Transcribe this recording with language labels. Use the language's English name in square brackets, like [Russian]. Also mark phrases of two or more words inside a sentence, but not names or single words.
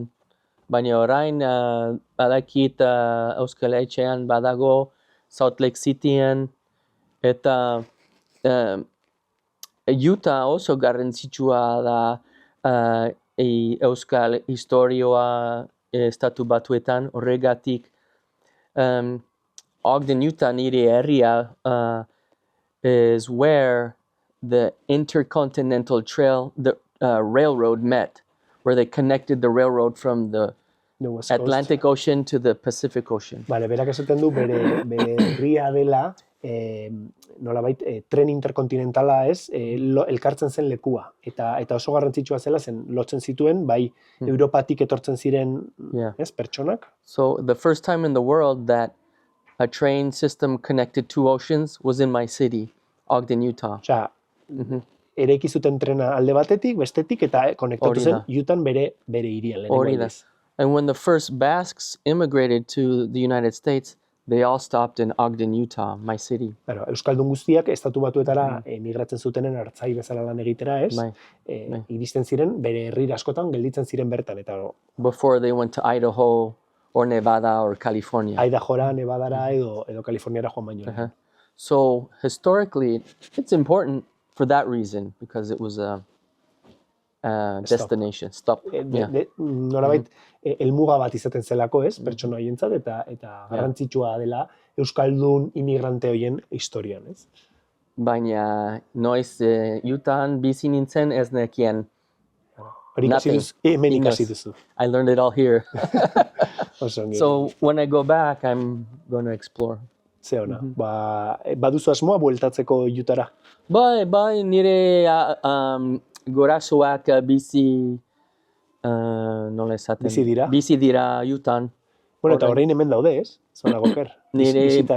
[Basque] Baina orain badakit euskal etxean badago Salt Lake Cityen, eta Utah oso garrantzitsua da euskal historioa estatu batuetan, horregatik [English] Ogden, Utah, [Basque] nire herria [English] is where the Intercontinental Trail, the railroad met, where they connected the railroad from the Atlantic Ocean to the Pacific Ocean. [Basque] Bale, berak esaten du bere herria dela nolabait tren interkontinentala elkartzen zen lekua. Eta oso garrantzitsua zela zen lotzen zituen, bai Europatik etortzen ziren pertsonak. [English] So the first time in the world that a train system connected two oceans was in my city, Ogden, Utah. [Basque] Osea, eraiki zuten trena alde batetik, bestetik, eta konektatu zen Utahn bere hirian. [English] And when the first Basques immigrated to the United States, they all stopped in Ogden, Utah, my city. [Basque] Claro, euskaldun guztiak estatu batuetara migratzen zutenen hartzai bezala lan egitera, ez? Iristen ziren, bere herri askotan gelditzen ziren bertan. Eta, [English] before they went to Idaho or Nevada or California. [Basque] Idahora, Nevadara edo Kaliforniara joan baino. [English] So historically, it's important for that reason, because it was a destination. Stop. [Basque] Nolabait, helmuga bat izaten zelako, ez? Pertsona horientzat, eta garrantzitsua dela euskaldun imigrante horien historian, ez? Baina noiz Utahn bizi nintzen ez nekien. Hemen ikasi duzu. [English] I learned it all here. So when I go back, I'm going to explore. [Basque] Ze ona. Baduzu asmoa bueltatzeko Utahra? Bai, nire gurasoak bizi nola esaten? Bizi dira Utahn. Bueno, eta orain hemen daude, ez? Zona goker. Bizitan.